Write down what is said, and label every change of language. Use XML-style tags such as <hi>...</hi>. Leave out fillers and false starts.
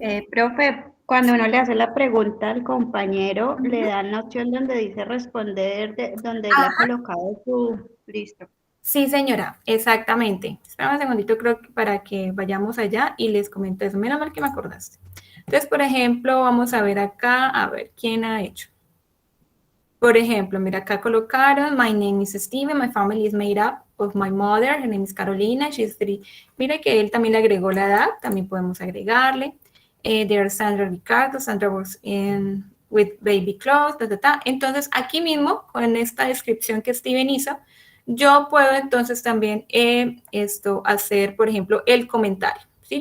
<es>Profe, cuando uno le hace la pregunta al compañero, le dan la opción donde dice responder, donde él ha colocado su listo. Sí, señora, exactamente. Espera un segundito, creo que para que vayamos allá y les comento eso. Mira mal que me acordaste. Entonces, por ejemplo, vamos a ver acá, a ver, ¿quién ha hecho? Por ejemplo, mira, acá colocaron,</es> <en>my name is Steven, my family is made up of my mother, her name is Carolina, she's 3.</en> <es>Mira que él también le agregó la edad, también podemos agregarle.</es> <en>There's Sandra Ricardo, Sandra works with baby clothes,</en> <es>Entonces, aquí mismo, con esta descripción que Steven hizo, yo puedo entonces también hacer, por ejemplo, el comentario, ¿sí?</es>